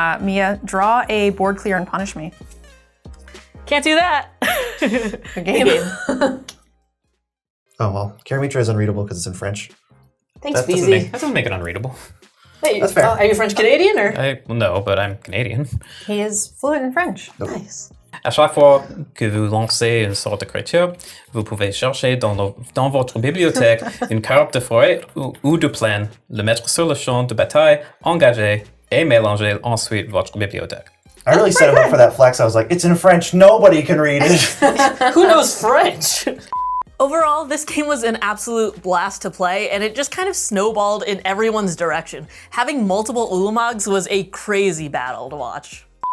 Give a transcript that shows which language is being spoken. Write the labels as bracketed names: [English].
[English] Mia, draw a board clear and punish me. Can't do that. Good game. Oh, well, Karamitra is unreadable because it's in French. Thanks, That doesn't Beezy. That doesn't make it unreadable. Hey, That's fair. Are you French Canadian or? Well, no, but I'm Canadian. He is fluent in French. Nice. [French] À chaque fois que vous lancez une sorte de créature, vous pouvez chercher dans votre bibliothèque une carte de forêt ou de plaine, le mettre sur le champ de bataille, engager et mélanger ensuite votre bibliothèque. [English] I really set him up for that flex. I was like, it's in French. Nobody can read it. Who knows French? Overall, this game was an absolute blast to play, and it just kind of snowballed in everyone's direction. Having multiple Ulamogs was a crazy battle to watch.